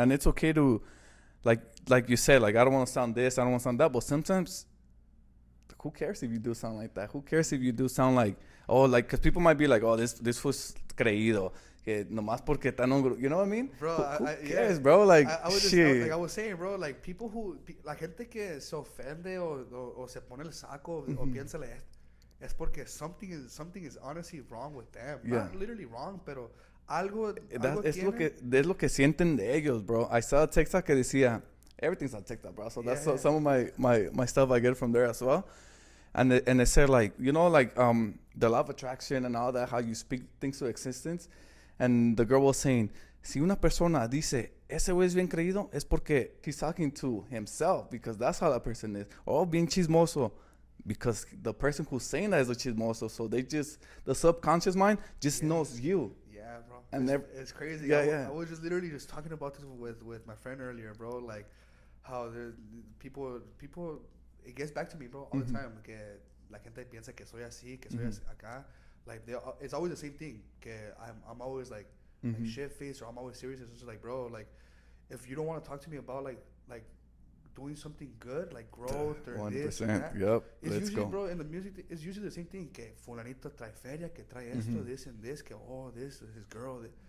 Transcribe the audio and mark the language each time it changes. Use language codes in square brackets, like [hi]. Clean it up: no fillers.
[en] And it's okay to, like you said, like I don't want to sound this, I don't want to sound that, but sometimes, who cares if you do sound like that? Who cares if you do sound like, because people might be like, oh, this was [es] creído, que nomás porque está en un grupo, [en] you know what I mean? Bro, who cares, bro? Like, I was shit. like I was saying, bro, like people [es] la gente que se ofende o se pone el saco o piensa es porque [en] something is honestly wrong with them. Not literally wrong, [es] pero algo es lo que sienten de ellos, bro. [en] I saw a TikTok [es] que decía, [en] everything's on TikTok, bro. So that's some of my stuff I get from there as well. And it said, like, the law of attraction and all that, how you speak things to existence. [es] And the girl was saying, si una persona dice, ese güey es bien creído, es porque [en] he's talking to himself, because that's how that person is. Or [es] bien chismoso, [en] because the person who's saying that is a chismoso. So the subconscious mind just knows you. Yeah, bro. And it's crazy. Yeah. I was just literally just talking about this with my friend earlier, bro. Like, how there's people, it gets back to me, bro, all the time. [es] Que la gente piensa que soy así, que soy así acá. [en] Like, it's always the same thing. [es] Que [en] I'm always like shit faced, or I'm always serious. It's just like, bro, like, if you don't want to talk to me about like doing something good, like growth or 100%, this or that. Yep. It's Let's usually, go. bro, in the music, it's usually the same thing. [es] Que fulanito trae feria, que trae esto, [en] this and this, [es] que [en] this is his girl.